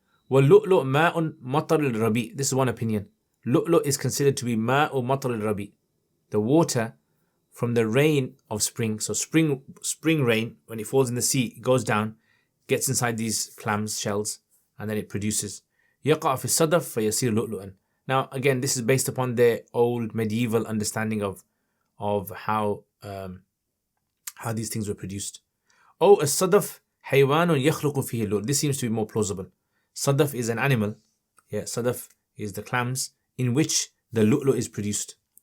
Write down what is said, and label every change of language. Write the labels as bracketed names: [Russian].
[Arabic] واللؤلؤ ماء مطر الربيع. [English] This is one opinion. Lu'lu is considered to be [Arabic] ماء مطر الربيع, [English] the water from the rain of spring. So spring rain, when it falls in the sea, it goes down, gets inside these clams shells, and then it produces. [Arabic] يقع في الصدف فيصير لؤلؤا. [English] Now, again, this is based upon their old medieval understanding of how these things were produced. [Arabic] Oh, الصدف حيوان يخلق فيه اللؤلؤ. [English] This seems to be more plausible. Sadaf is an animal. Yeah, sadaf is the clams in which the lu'lu is produced.